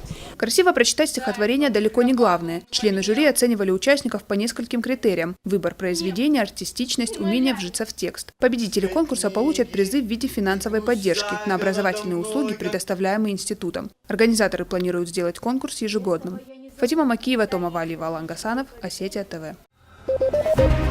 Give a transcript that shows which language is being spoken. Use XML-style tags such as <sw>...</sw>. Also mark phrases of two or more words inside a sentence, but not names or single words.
<ru>Красиво прочитать стихотворение далеко не главное. Члены жюри оценивали участников по нескольким критериям: выбор произведения, артистичность, умение вжиться в текст. Победители конкурса получат призы в виде финансовой поддержки на образовательные услуги, предоставляемые институтом. Организаторы планируют сделать конкурс ежегодным. Фатима Макиева, Тома Валиева, Алан Гасанов, Осетия ТВ.</ru>